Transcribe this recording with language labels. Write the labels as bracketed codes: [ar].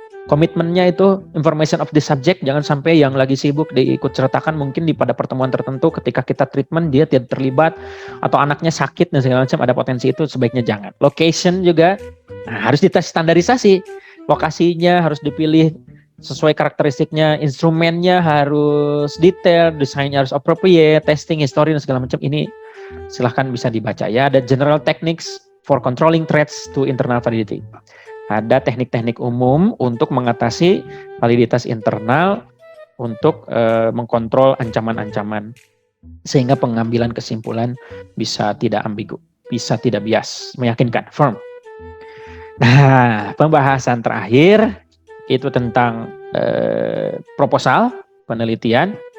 [id] Komitmennya itu [en] information of the subject, [id] jangan sampai yang lagi sibuk diikut sertakan mungkin pada pertemuan tertentu ketika kita treatment dia tidak terlibat atau anaknya sakit dan segala macam, ada potensi itu, sebaiknya jangan. Location juga harus dites standarisasi, lokasinya harus dipilih sesuai karakteristiknya, instrumennya harus detail, desainnya harus appropriate, testing, history dan segala macam. Ini silahkan bisa dibaca ya. Ada [en] general techniques for controlling threats to internal validity. [id] Ada teknik-teknik umum untuk mengatasi validitas internal untuk mengkontrol ancaman-ancaman sehingga pengambilan kesimpulan bisa tidak ambigu, bisa tidak bias, meyakinkan, firm. Nah, pembahasan terakhir itu tentang proposal, penelitian.